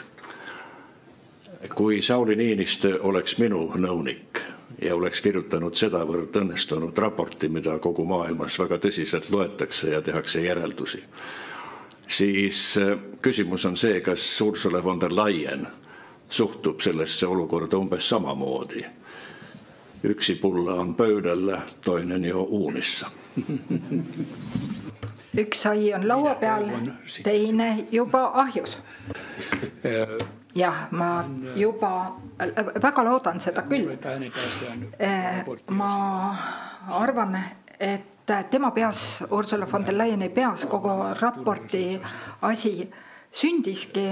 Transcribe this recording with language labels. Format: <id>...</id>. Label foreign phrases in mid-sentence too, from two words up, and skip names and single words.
<et>Kui Sauli Niinistö oleks minu nõunik ja oleks kirjutanud sedavõrd õnnestunud raporti, mida kogu maailmas väga tõsiselt loetakse ja tehakse järeldusi, siis küsimus on see, kas Ursula von der Leyen suhtub sellesse olukorda umbes samamoodi.</et> <fi>Yksi pulla on pöydällä, toinen jo uunissa.</fi> <et>Üks sai on laua peal, teine juba ahjus. Jah, ma juba väga loodan seda küll. Ma arvan, et tema peas, Ursula von der Leyeni peas kogu raporti asi sündiski.</et>